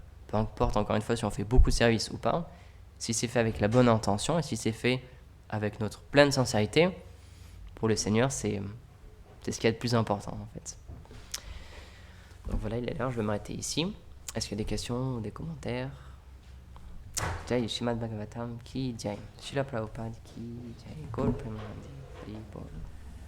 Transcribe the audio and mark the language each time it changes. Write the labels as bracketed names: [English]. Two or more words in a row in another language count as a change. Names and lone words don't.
[French] Peu importe, encore une fois, si on fait beaucoup de services ou pas, si c'est fait avec la bonne intention et si c'est fait avec notre pleine sincérité, pour le Seigneur, c'est ce qu'il y a de plus important, en fait. Donc voilà, il est l'heure, je vais m'arrêter ici. Est-ce qu'il y a des questions ou des commentaires? [Hindi] जय श्रीमद् भागवतम् की जय. श्रील प्रभुपाद की जय. गौर प्रेमानंदी.